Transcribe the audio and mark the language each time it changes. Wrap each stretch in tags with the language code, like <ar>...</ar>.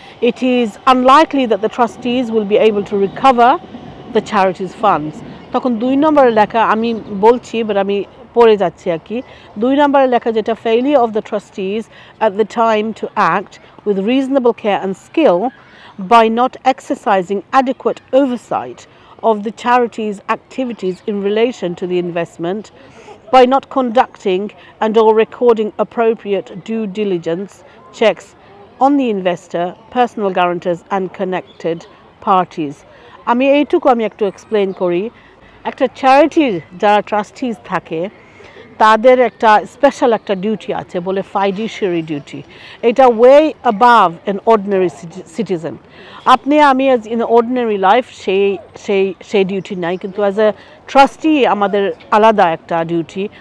<en>It is unlikely that the trustees will be able to recover the charity's funds.</en> <bn>তখন 2 নম্বরের লেখা আমি বলছি, বাট আমি পড়ে যাচ্ছি আর কি। 2 নম্বরের লেখা যেটা,</bn> <en>failure of the trustees at the time to act with reasonable care and skill by not exercising adequate oversight of the charity's activities in relation to the investment, by not conducting and or recording appropriate due diligence checks on the investor, personal guarantors and connected parties.</en> <bn>আমি একটু explain করি। একটা চ্যারিটির যারা trustees থাকে তাদের একটা special একটা duty আছে, বলে ফাইডুশিয়ারি ডিউটি। এটা</bn> <en>Way above an ordinary citizen.</en> <bn>আপনি আমি অ্যাজ ইন অর্ডিনারি লাইফ সেই ডিউটি নাই, কিন্তু অ্যাজ এ ট্রাস্টি আমাদের আলাদা একটা ডিউটি।</bn>